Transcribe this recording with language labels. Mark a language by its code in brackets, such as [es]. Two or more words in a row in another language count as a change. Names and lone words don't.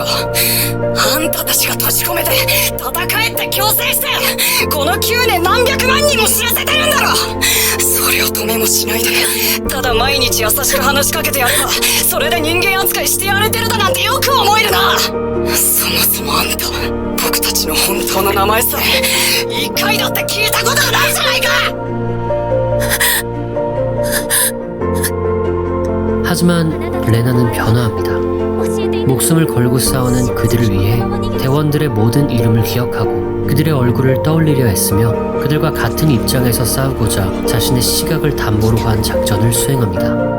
[ja] あんたたちが閉じ込めて戦えって強制してこの9年何百万人も死なせてるんだろ。それを止めもしないでただ毎日優しく話しかけてやればそれで人間扱いしてやれてるだなんてよく思えるな。そもそもあんたは僕たちの本当の名前さえ一回だって聞いたことがないじゃないか。 [ko] 하지만 레나는 변화합니다. 목숨을 걸고 싸우는 그들을 위해 대원들의 모든 이름을 기억하고 그들의 얼굴을 떠올리려 했으며 그들과 같은 입장에서 싸우고자 자신의 시각을 담보로 한 작전을 수행합니다.